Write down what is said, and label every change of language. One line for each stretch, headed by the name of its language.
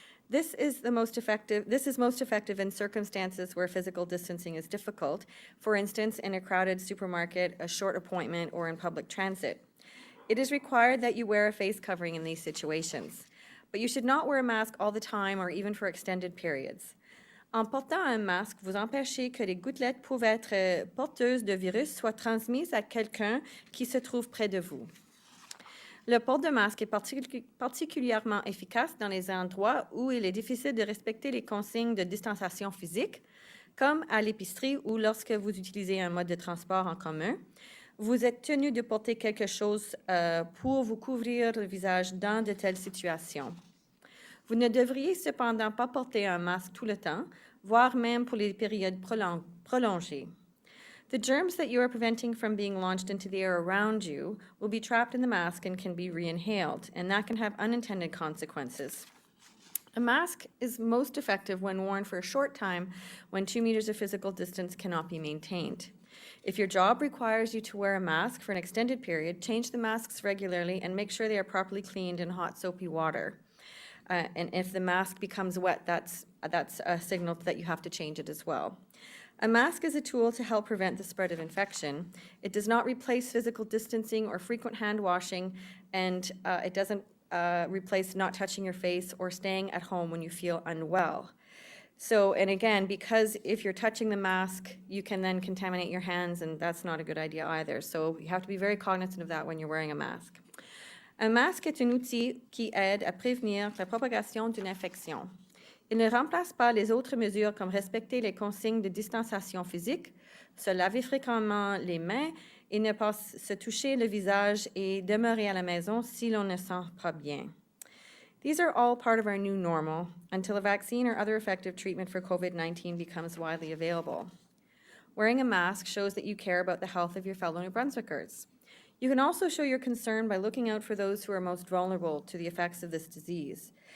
English: This is most effective in circumstances where physical distancing is difficult, for instance, in a crowded supermarket, a short appointment, or in public transit. It is required that you wear a face covering in these situations, but you should not wear a mask all the time or even for extended periods.
French: En portant un masque, vous empêchez que les gouttelettes pouvant être porteuses de virus soient transmises à quelqu'un qui se trouve près de vous. Le port de masque est particulièrement efficace dans les endroits où il est difficile de respecter les consignes de distanciation physique, comme à l'épicerie ou lorsque vous utilisez un mode de transport en commun. Vous êtes tenu de porter quelque chose pour vous couvrir le visage dans de telles situations. Vous ne devriez cependant pas porter un masque tout le temps, voire même pour les périodes prolongées.
English: The germs that you are preventing from being launched into the air around you will be trapped in the mask and can be re-inhaled, and that can have unintended consequences. A mask is most effective when worn for a short time when 2 meters of physical distance cannot be maintained. If your job requires you to wear a mask for an extended period, change the masks regularly and make sure they are properly cleaned in hot soapy water. And if the mask becomes wet, that's a signal that you have to change it as well. A mask is a tool to help prevent the spread of infection. It does not replace physical distancing or frequent hand washing, and it doesn't replace not touching your face or staying at home when you feel unwell. So, and again, because if you're touching the mask, you can then contaminate your hands, and that's not a good idea either. So you have to be very cognizant of that when you're wearing a mask.
French: Un masque est un outil qui aide à prévenir la propagation d'une infection. Il ne remplace pas les autres mesures comme respecter les consignes de distanciation physique, se laver fréquemment les mains et ne pas se toucher le visage et demeurer à la maison si l'on ne sent pas bien.
English: These are all part of our new normal until a vaccine or other effective treatment for COVID-19 becomes widely available. Wearing a mask shows that you care about the health of your fellow New Brunswickers. You can also show your concern by looking out for those who are most vulnerable to the effects of this disease.